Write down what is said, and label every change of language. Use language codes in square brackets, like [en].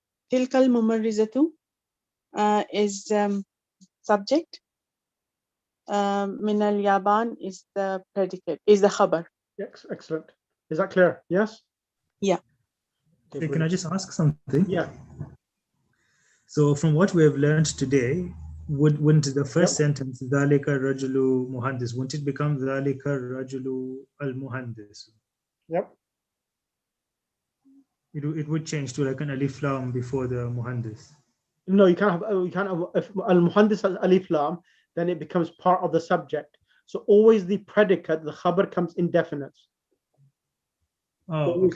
[en] Tilkal mumarrizatu is subject. Min al yaban is the predicate, is the khabar. Yes, excellent. Is that clear? Yes? Yeah. Okay, Can I just ask something? Yeah. So from what we have learned today, wouldn't the first Yep. sentence, [ar] ذَلِكَ الرَّجُلُ مُهَنْدِسٌ, [en] wouldn't it become [ar] ذَلِكَ الرَّجُلُ الْمُهَنْدِسُ? [en] Yep. It would change to like an alif lam before the muhandis. No, you can't have, if al-muhandis has alif lam, then it becomes part of the subject. So always the predicate, the khabar comes indefinite. Oh, Always